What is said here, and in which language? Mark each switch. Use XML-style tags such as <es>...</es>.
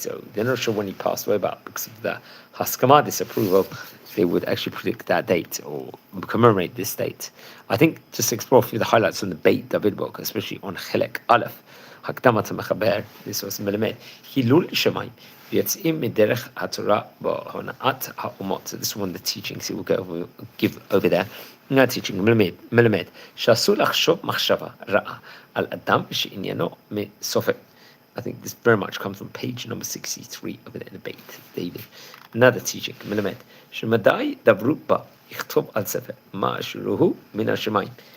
<en>So they're not sure when he passed away, but because of the Haskama disapproval, they would actually predict that date or commemorate this date. I think just to explore a few of the highlights on the Beit David book, especially on Chelek Aleph,</en> <he>הקדמת המחבר,</he> <en>this was</en> <he>מלמד, חילול שמיים, ויוצאים מדרך התורה בהונאת האומות.</he> <en>So this is one of the teachings he will give over there. Not teaching,</en> <he>מלמד, שאסור לחשוב מחשבה רעה על אדם שעניינו מסופק.</he> <en>I think this very much comes from page number 63 over there in the Beit David. Another teaching,</en> <he>מלמד, שמדי דברו בה, יכתוב על ספר, מה אשרוהו מן השמיים.</he>